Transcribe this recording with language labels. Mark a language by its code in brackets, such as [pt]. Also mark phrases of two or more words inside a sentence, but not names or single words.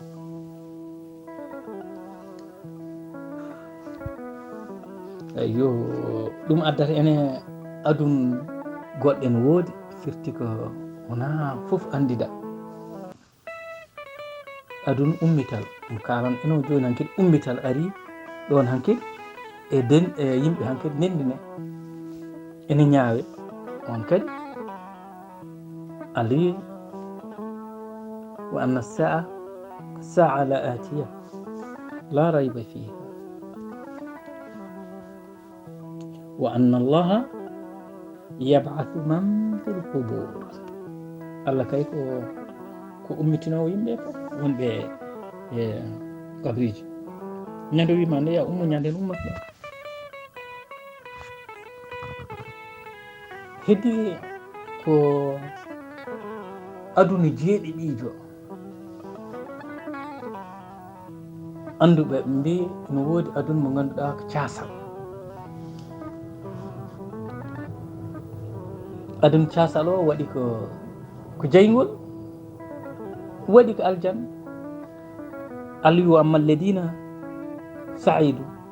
[ff] yo ɗum addata ene adun goɗɗen woodi firti ko wona fof andida adun ummital ɗum kalan eno joni hankkadi ummital ari ɗon hankkadi e yimɓe hankkadi nendine ene ñaawe on kadi ali [ar] وأن الساعة آتية لا ريب فيها وأن الله يبعث من في القبور [ff] Allah kay ko ummitinowo yimɓe fof wonɓe e kabriji ñande wima nde ya ummo ñande ummat ɗo heddi ko aduna jeeɗiɗijo anduɓe ɓe mbi no woodi aduna mo ganduɗa ko casal aduna casal o waɗi ko jeygol waɗi ko aljanna Allah wi [ar] أما الذين سعدوا